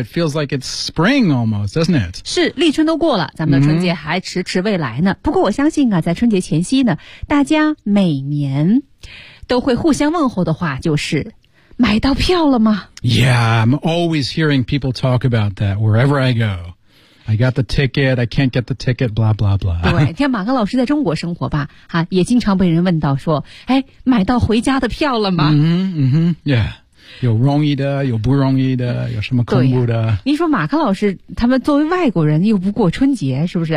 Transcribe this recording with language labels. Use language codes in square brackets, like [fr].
[en] It feels like it's spring almost, doesn't it? [zh] 是，立春都过了，咱们的春节还迟迟未来呢。不过我相信啊，在春节前夕呢，大家每年都会互相问候的话就是。买到票了吗 [en] ？Yeah, I'm always hearing people talk about that wherever I go. I got the ticket. I can't get the ticket. Blah blah blah. [zh] 对，像马克老师在中国生活吧，哈，也经常被人问到说，哎，买到回家的票了吗？嗯哼，嗯哼 ，Yeah。有容易的，有不容易的，有什么恐怖的？你说马克老师他们作为外国人又不过春节，是不是？